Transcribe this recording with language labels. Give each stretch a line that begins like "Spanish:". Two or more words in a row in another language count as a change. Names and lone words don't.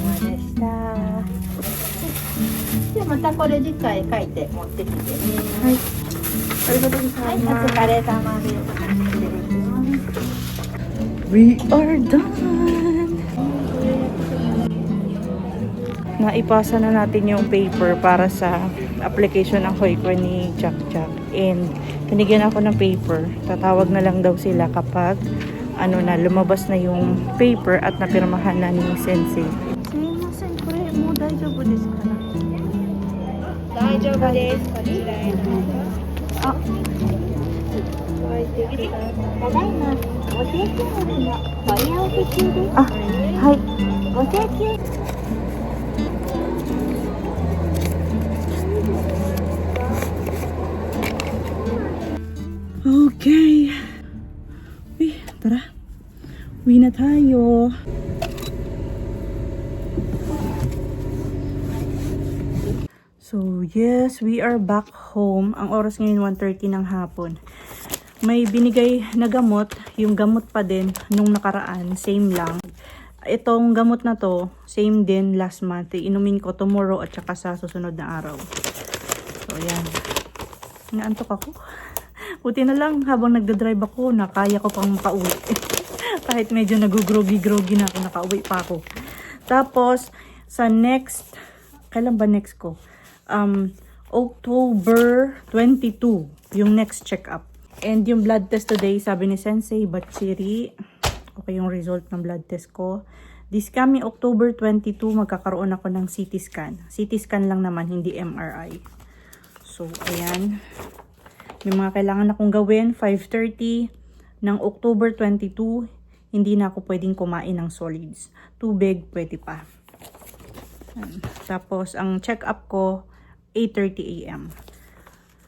Japanese: お疲れ様でした。じゃあまたこれ次回書いて持ってきてね。はい。ありがとうござはいい、おます。疲れ様です。失礼します。
English: We are done!
Filipino: Naipasa na natin yung paper para sa application ng Hoiko ni Jack Jack. And tinigyan ako ng paper. Tatawag na lang daw sila kapag ano na, lumabas na yung paper at napirmahan na ni Sensei.
Japanese: すみません、これも大丈夫ですかな? 大丈夫です. Ah. ただいまご請求分の問い合わせ中です。 Ah, hi. ご請求
Filipino: Okay. Uy, tara. Uwi na tayo.
English: So, yes, we are back home.
Filipino: Ang oras ngayon 1:30 ng hapon. May binigay na gamot. Yung gamot pa din nung nakaraan. Same lang. Itong gamot na to, same din
English: last month.
Filipino: Inumin ko tomorrow at saka sa susunod na araw. So, ayan. Naantok ako. Buti na lang habang nagdadrive ako, nakaya ko pang makauwi. Kahit medyo nagugrogi-grogi na ako, nakauwi pa ako. Tapos, sa next, kailan ba next ko? October 22, yung next check-up. And yung
English: blood test today,
Filipino: sabi ni Sensei, Batsiri, okay yung result ng
English: blood test
Filipino: ko.
English: This coming October 22,
Filipino: magkakaroon ako ng
English: CT scan. CT scan
Filipino: lang naman, hindi MRI. So, ayan. May mga kailangan akong gawin. 5:30 ng October 22, hindi na ako pwedeng kumain ng solids. Tubig, pwede pa. Tapos, ang check-up ko, 8:30 AM.